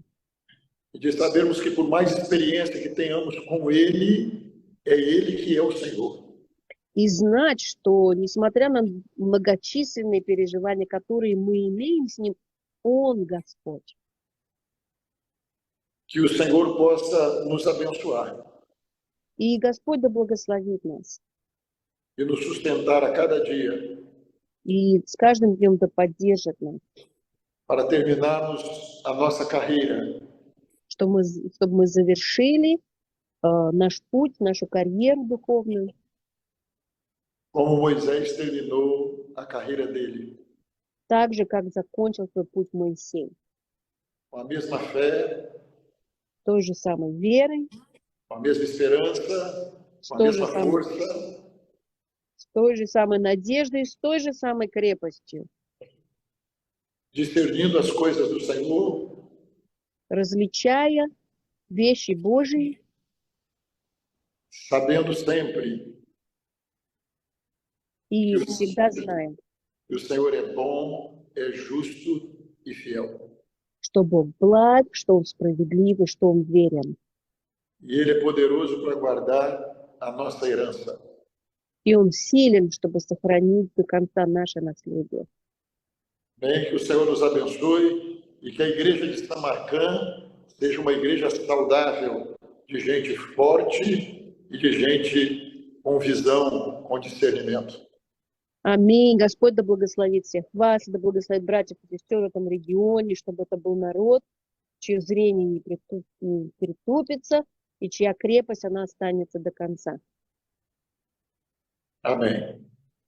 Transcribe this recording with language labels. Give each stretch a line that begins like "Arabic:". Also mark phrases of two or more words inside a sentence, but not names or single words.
Portuguese: E de sabermos que por mais experiência que tenhamos com Ele, é Ele que é o Senhor.
Russian: И знать, что, несмотря на многочисленные переживания, которые мы имеем с Ним, Он Господь.
Portuguese: Que o Senhor possa nos abençoar
Russian: И Господь да благословит нас.
Portuguese: e nos sustentar a cada dia
Russian: И с каждым днем да поддержит нас,
Portuguese: para terminarmos a nossa carreira
Russian: чтобы мы завершили наш путь, нашу карьеру духовную,
Portuguese: como Moisés terminou a carreira dele,
Russian: так же, как закончил свой путь Моисей.
Portuguese: com a mesma fé,
Russian: Той же самой верой,
Portuguese: com a mesma esperança, com a mesma força,
Russian: с той же самой надеждой, с той же самой крепостью,
Portuguese: discernindo as coisas do Senhor,
Russian: различая вещи Божьи,
Portuguese: sabendo sempre
Russian: и всегда знаем,
Portuguese: que o Senhor é bom, é justo e fiel.
Russian: что Бог благ, что Он справедлив и что Он верен.
Portuguese: E Ele é poderoso para guardar a nossa herança.
Russian: И Он силен, чтобы сохранить до конца наше наследие.
Portuguese: Bem, que o Senhor nos abençoe e que a igreja de Samarcã seja uma igreja saudável, de gente forte e de gente com visão, com discernimento.
Russian: Аминь. Господь да благословит всех вас, да благословит братьев и сестер в этом регионе, чтобы это был народ, чье зрение не притупится и чья крепость, она останется до конца.
Portuguese: Amém.